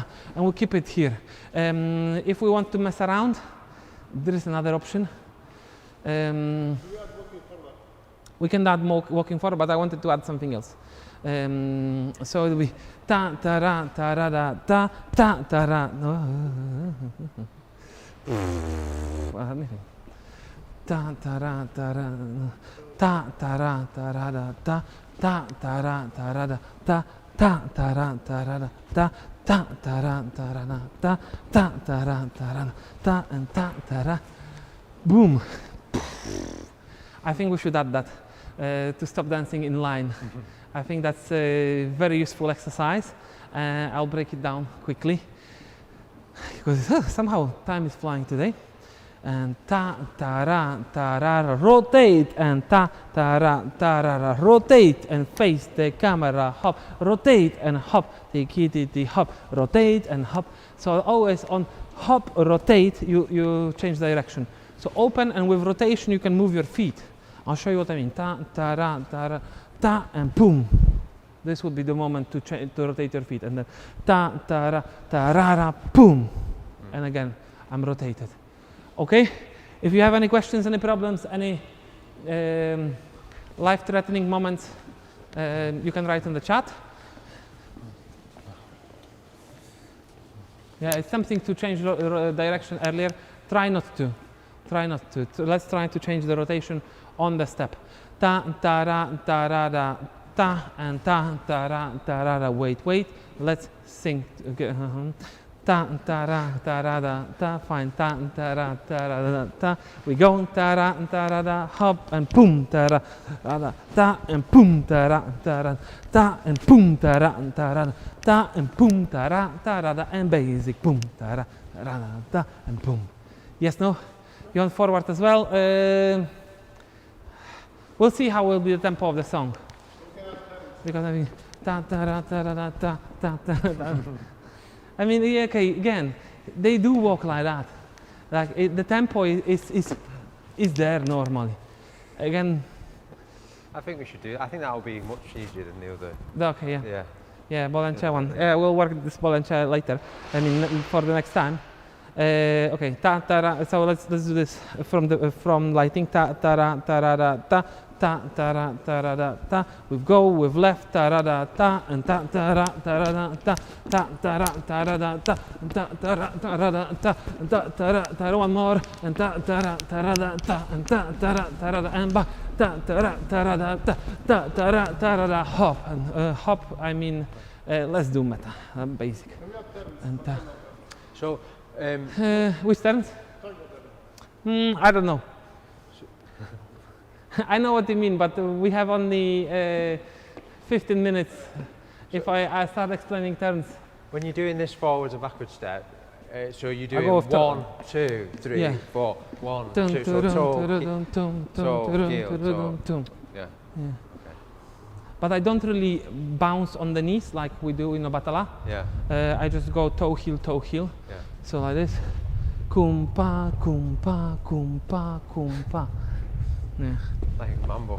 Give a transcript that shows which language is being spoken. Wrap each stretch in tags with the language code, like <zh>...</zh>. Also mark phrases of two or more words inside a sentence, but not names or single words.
<en>And we'll keep it here. If we want to mess around, there is another option. We can add more walking forward, but I wanted to add something else. So it will be ta ta ra ta ra da ta ta ta ra. Ta ta ra ta ra ta ta ra ta ra da ta ta ta ra ta ra da ta ta ta ra ta ra da ta ta ta ra ta ra da ta ta ta ra ta ra ta and ta ta ra. Boom. I think we should add that to stop dancing in line. I think that's a very useful exercise. I'll break it down quickly. because somehow time is flying today. And ta ta ra ta ra ra, rotate, and ta ta ra ta ra ra, rotate and face the camera, hop, rotate and hop, the hop, rotate and hop. So always on hop, rotate, you change direction. So open, and with rotation you can move your feet. I'll show you what I mean. Ta ta ra ta, and boom. This would be the moment to rotate your feet, and then ta ta ra ra, boom, and again I'm rotated. Okay, if you have any questions, any problems, any life-threatening moments, you can write in the chat. Yeah, it's tempting to change direction earlier. Try not to. Try not to. Let's try to change the rotation on the step. Ta ta ra ta, and ta ra ra. Wait. Let's sing. Okay. Ta ta ra ta, fine. Ta ra ta. We go ta ra, hop and boom ta ra ta, and boom ta ra ta, and boom ta ra ta, and boom ta ra, and basic boom ta ra ta, and boom. Yes, no. You want forward as well. We'll see how will be the tempo of the song. Because I mean ta ra ta. I mean, yeah, okay, again, they do walk like that. Like the tempo is there normally. Again, I think we should do. I think that will be much easier than the other. Okay, yeah. Yeah. Yeah, Bolen one. Yeah, we'll work this Bolen later. I mean, for the next time. Okay, ta ta ra. So let's do this from lighting. Ta ta ra ta. Ta ta ra ta. We go with left ta ra ta, and ta ta ra ta, ta ta ra ta, ta ta ra ta, ta one more, and ta ra ta, and ta ra, and back, ta ra ta, hop, and hop. I mean, let's do meta, basic. And So, which turns? I don't know. I know what you mean, but we have only 15 minutes if I start explaining turns. when you're doing this forwards and backwards step, so you're doing go with 1, 2, 3, Yeah. 4, 1, Dun, 2, dun, so dun, toe, dun, dun, dun, toe, dun, heel, dun, toe. dun, dun. yeah. But I don't really bounce on the knees like we do in a batala. Yeah. I just go toe, heel, toe, heel. Yeah. So like this. Kumpa, kumpa, kumpa, kumpa. Yeah. Like mambo.</en>